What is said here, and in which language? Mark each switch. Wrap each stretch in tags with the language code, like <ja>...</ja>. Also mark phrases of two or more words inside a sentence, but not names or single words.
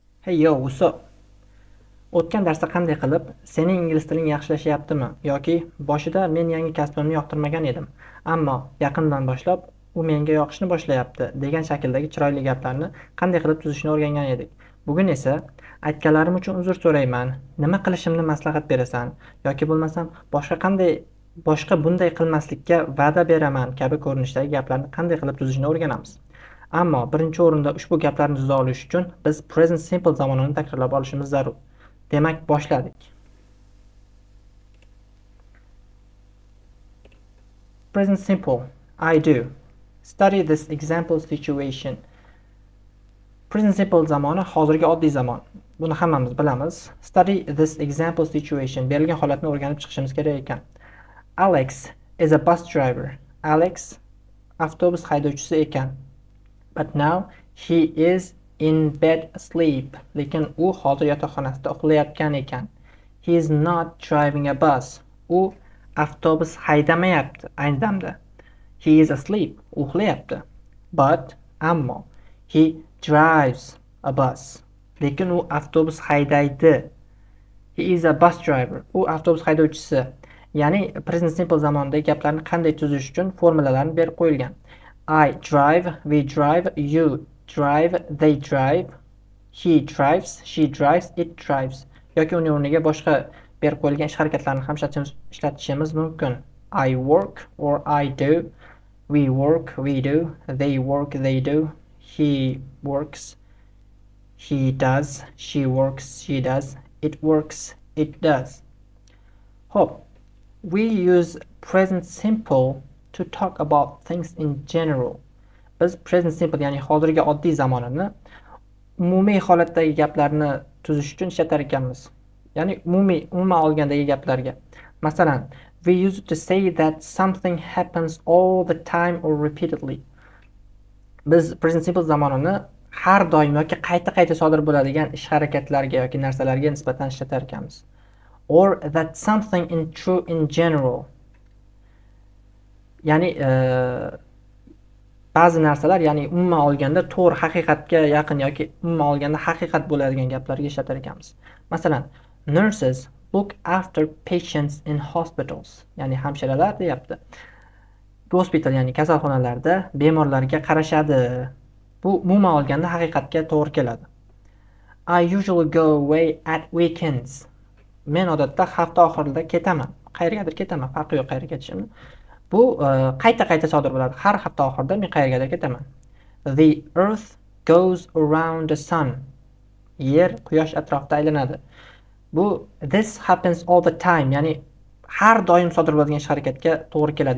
<en>Hey yo, what's up?</en> <uz>O'tgan darsda qanday qilib sening ingliz tiling yaxshilashyaptimi yoki boshida men yangi kasbimni yoqtirmagan edim, ammo yaqindan boshlab u menga yoqishni boshlayapti degan shakldagi chiroyli gaplarni qanday qilib tuzishni o'rgangan edik. Bugun esa aytganlarim uchun uzr so'rayman, nima qilishimni maslahat berasan yoki bo'lmasam boshqa bunday qilmaslikka va'da beraman kabi ko'rinishdagi gaplarni qanday qilib tuzishni o'rganamiz. Ammo birinchi o'rinda ushbu gaplarni tuza olish uchun biz</uz> <en>present simple</en> <uz>zamonini takrorlab olishimiz zarur. Demak, boshladik.</uz> <en>Present simple. I do. Study this example situation. Present simple</en> <uz>zamoni hozirgi oddiy zamon. Buni hammamiz bilamiz.</uz> <en>Study this example situation.</en> <uz>Berilgan holatni o'rganib chiqishimiz kerak ekan.</uz> <en>Alex is a bus driver. Alex</en> <uz>avtobus haydovchisi ekan.</uz> <en>But now he is in bed asleep.</en> <uz>Lekin u hozir yotoqxonasida uxlayotgan ekan.</uz> <en>He is not driving a bus.</en> <uz>U avtobus haydamayapti ayni damda.</uz> <en>He is asleep. Uxlayapti. But ammo he drives a bus.</en> <uz>Lekin u avtobus haydaydi.</uz> <en>He is a bus driver.</en> <uz>U avtobus haydovchisi. Ya'ni</uz> <en>present simple</en> <uz>zamondagi gaplarni qanday tuzish uchun formulalarni berib qo'yilgan.</uz> <en>I drive, we drive, you drive, they drive, he drives, she drives, it drives.</en> <uz>Yoki uning o'rniga boshqa berib qo'yilgan ish harakatlarini ham ishlatishimiz mumkin.</uz> <en>I work or I do, we work, we do, they work, they do, he works, he does, she works, she does, it works, it does. Hope we use present simple to talk about things in general.</en> <uz>Biz</uz> <en>present simple</en> <uz>ya'ni hozirgi oddiy zamonini umumiy holatdagi gaplarni tuzish uchun ishlatar ekanmiz. Ya'ni umuman olgandagi gaplarga. Masalan,</uz> <en>we use it to say that something happens all the time or repeatedly.</en> <uz>Biz</uz> <en>present simple</en> <uz>zamonini har doim yoki qayta sodir bo'ladigan ish harakatlarga yoki narsalarga nisbatan ishlatar ekanmiz.</uz> <en>Or that something is true in general.</en> <uz>Ya'ni ba'zi narsalar, ya'ni umuman olganda to'g'ri haqiqatga yaqin yoki umuman olganda haqiqat bo'ladigan gaplarga ishlatar ekanmiz. Masalan,</uz> <en>nurses look after patients in hospitals.</en> <uz>Ya'ni hamshiralar deyapti. Hospital ya'ni kasalxonalarda bemorlarga qarashadi. Bu umuman olganda haqiqatga to'g'ri keladi.</uz> <en>I usually go away at weekends.</en> <uz>Men odatda hafta oxirida ketaman. Qayergadir ketaman, farqi yo'q qayerga ketishimni. Bu qayta sodir bo'ladi. Har hafta oxirida men qayergadir ketaman.</uz> <en>The earth goes around the sun.</en> <uz>Yer quyosh atrofida aylanadi.</uz> <en>Bu this happens all the time,</en> <uz>ya'ni har doim sodir bo'ladigan ish harakatga to'g'ri keladi.</uz>